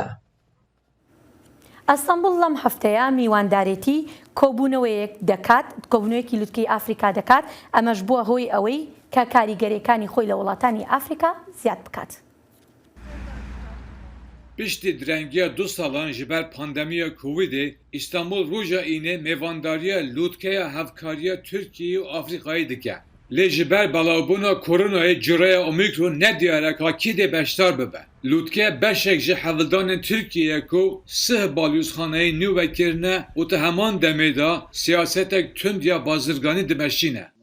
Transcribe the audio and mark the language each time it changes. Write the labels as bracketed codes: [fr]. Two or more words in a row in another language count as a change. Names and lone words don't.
[ckb] ئەستەمبول لەم هەفتەیە میواندارێتی کۆبوونەوەیەک دەکات کۆبوونەوەیەکی لوتکەی ئافریقا دەکات ئەمەش بووە هۆی ئەوەی کە کاریگەریەکانی خۆی لە وڵاتانی ئافریقا زیاد بکات. [ku] پشتی درەنگیە دو ساڵان ji ber pandemiya Covidê İstanbul roja îne mêvandariya lûtkeya hevkariya Tirkiyeyê û Afrikayê dike. Lê ji ber belavbûna koronayê cireya Omîkron nediyare ka kî dê beşdar bibe. Lûtke beşek ji hevildanên Tirkiyeyê ku sih balyozxaneyê nû vekirine û ti heman demê da siyasetek tund ya bazirganî dimeşîne.